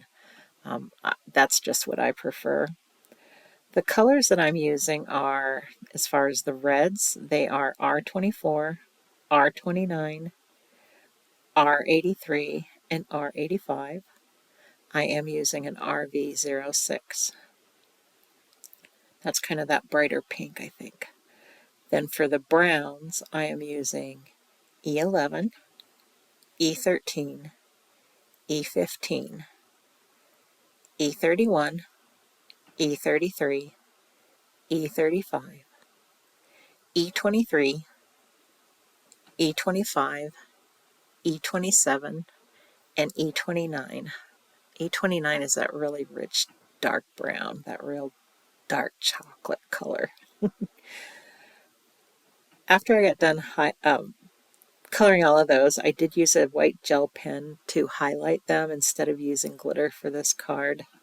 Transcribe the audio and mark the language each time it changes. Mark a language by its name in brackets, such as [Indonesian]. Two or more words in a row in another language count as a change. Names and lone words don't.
[English] That's just what I prefer. The colors that I'm using are, as far as the reds, they are R24, R29, R83, and R85. I am using an RV06. That's kind of that brighter pink, I think. Then for the browns, I am using E11, E13, E15, E31, E33, E35, E23, E25, E27, and E29. E29 is that really rich dark brown, that real dark chocolate color. After I got done coloring all of those, I did use a white gel pen to highlight them instead of using glitter for this card.